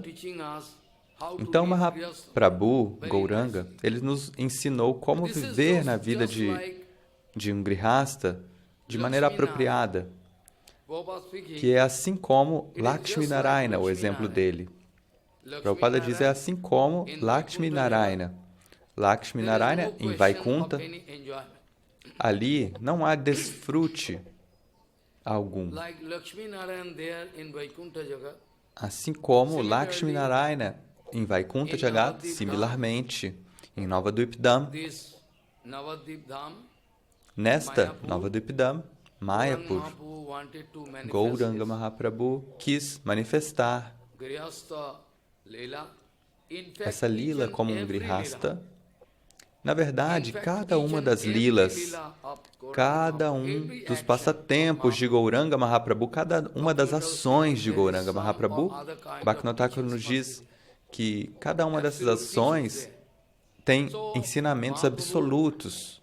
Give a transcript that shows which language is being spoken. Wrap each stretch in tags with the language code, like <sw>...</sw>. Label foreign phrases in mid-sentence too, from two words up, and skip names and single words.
<pt>Então, Mahaprabhu, Gauranga, ele nos ensinou como viver na vida de um Grihasta de maneira apropriada, que é assim como Lakshmi Narayana, o exemplo dele. Prabhupada diz, é assim como Lakshmi Narayana. Lakshmi Narayana em Vaikunta, ali não há desfrute algum. Assim como Lakshmi Narayana em Vaikunta Jagat, similarmente, em Navadvipdham, nesta Navadvipdham, Mayapur, Gauranga Mahaprabhu quis manifestar essa lila como um grihasta. Na verdade, cada uma das lilas, cada um dos passatempos de Gauranga Mahaprabhu, cada uma das ações de Gauranga Mahaprabhu, Bhaktivinoda Thakur nos diz que cada uma dessas ações tem ensinamentos absolutos.</pt>